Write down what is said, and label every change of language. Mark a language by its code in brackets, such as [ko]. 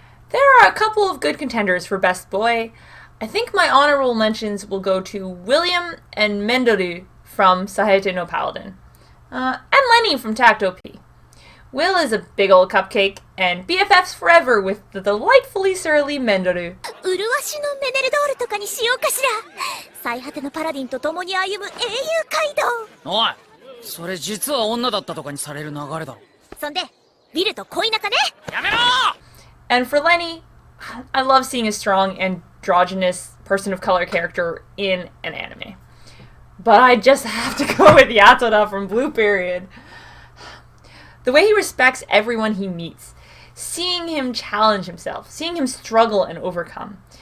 [en] There are a couple of good contenders for Best Boy. I think my honorable mentions will go to William and Mendoru from Sahete no Paladin. And Lenny from Tacto P. Will is a big old cupcake, and BFFs forever with the delightfully surly Mendoru. [ja] 麗しのメネルドールとかにしようかしら。最果てのパラディンと共に歩む英雄街道。おい、それ実は女だったとかにされる流れだろ。そんで、ビルと恋仲ね。やめろ! [en] And for Lenny, I love seeing a strong androgynous person of color character in an anime. But I just have to go with Yatoda from Blue Period. The way he respects everyone he meets, seeing him challenge himself, seeing him struggle and overcome.